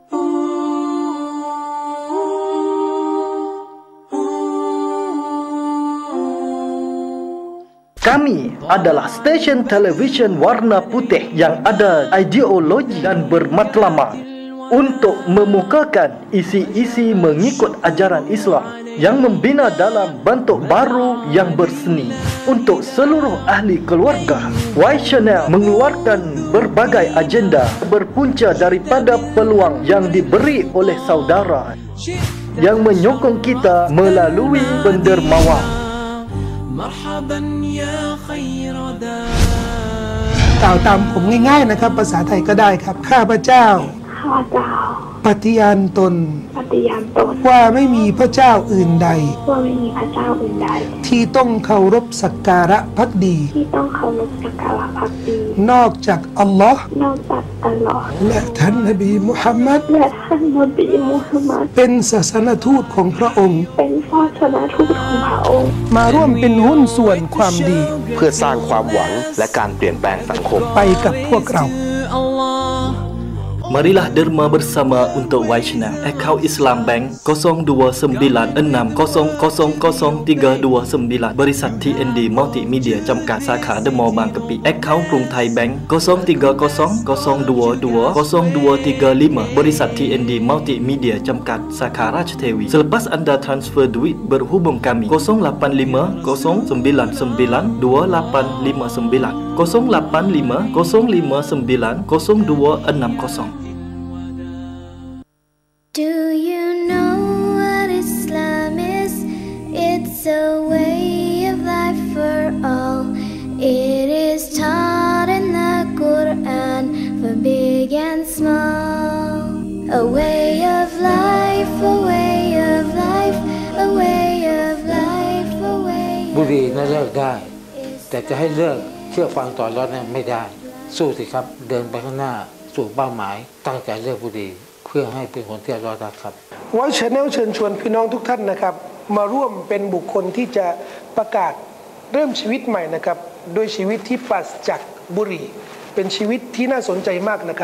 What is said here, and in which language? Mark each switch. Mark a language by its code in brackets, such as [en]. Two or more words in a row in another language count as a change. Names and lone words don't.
[ms] Kami adalah stesen televisyen warna putih yang ada ideologi dan bermatlamat untuk memukakan isi-isi mengikut ajaran Islam yang membina dalam bentuk baru yang berseni untuk seluruh ahli keluarga. Y Channel mengeluarkan berbagai agenda berpunca daripada peluang yang diberi oleh saudara yang menyokong kita melalui pendermawan. [th] กล่าวตามผมง่ายๆนะครับภาษาไทยก็ได้ครับข้าพเจ้าปฏิญาณตนว่าไม่มีพระเจ้าอื่นใด ที่ต้องเคารพสักการะภักดีนอกจากอัลลอฮ์และท่านนบีมุฮัมมัดเป็นศาสนทูตของพระองค์มาร่วมเป็นหุ้นส่วนความดี เพื่อสร้างความหวังและการเปลี่ยนแปลงสังคม ไปกับพวกเรา [ms] Marilah derma bersama untuk Y Channel. Akaun Islam Bank 0296000329 Barisan TND Multimedia [th] จำกัดสาขาเดอะมอลล์บางกะปิ [ms] Akaun กรุงไทยแบงก์0300222235 Barisan TND Multimedia [th] จำกัดสาขาราชเทวี [ms] Selepas anda transfer duit berhubung kami 085-099-2859 085-059-0260. [en] Do you know what Islam is? It's a way of life for all. It is taught in the Quran for big and small. A way of life, a way of life, a way of life, a way of life. [th] บุหรี่น่าเลิกได้แต่จะให้เลิกเชื่อฟังต่อรอดเนี่ยไม่ได้สู้สิครับเดินไปข้างหน้าสู่เป้าหมายตั้งใจเลิกบุหรี่เพื่อให้เป็นคนที่รอดครับ Y Channel เชิญชวนพี่น้องทุกท่านนะครับมาร่วมเป็นบุคคลที่จะประกาศเริ่มชีวิตใหม่นะครับโดยชีวิตที่ปราศจากบุหรี่เป็นชีวิตที่น่าสนใจมากนะครับ